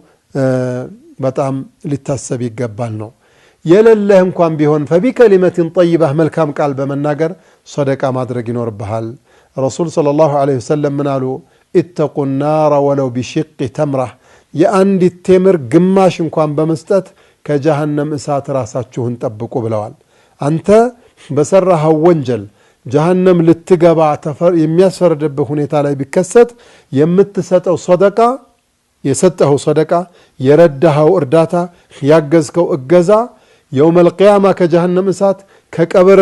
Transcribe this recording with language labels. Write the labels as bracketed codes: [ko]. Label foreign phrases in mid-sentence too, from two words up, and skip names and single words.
[am] በጣም ሊታሰብ ይገባል ነው የለለህ እንኳን ቢሆን [ar] فبكلمة طيبة [am] መልካም ቃል በመናገር صدقة ማድረግ ይኖርብሃል ረሱል [ar] صلى الله عليه وسلم [am] ምን አሉ [ar] اتقوا النار ولو بشق [am] تمرة የአንድ ቴምር ግማሽ እንኳን በመስጠት ከጀሃነም እሳት ራሳችሁን ጠብቁ ብለዋል አንተ በሰራኸው ወንጀል ጀሃነም ልትገባ የሚያስፈርድብህ ሁኔታ ላይ ቢከሰት የምትሰጠው ሰደቃ የሰጠኸው ሰደቃ የረዳኸው እርዳታ ያገዝከው እገዛ [ar] يوم القيامة [am] ከጀሃነም እሳት ከቀብርም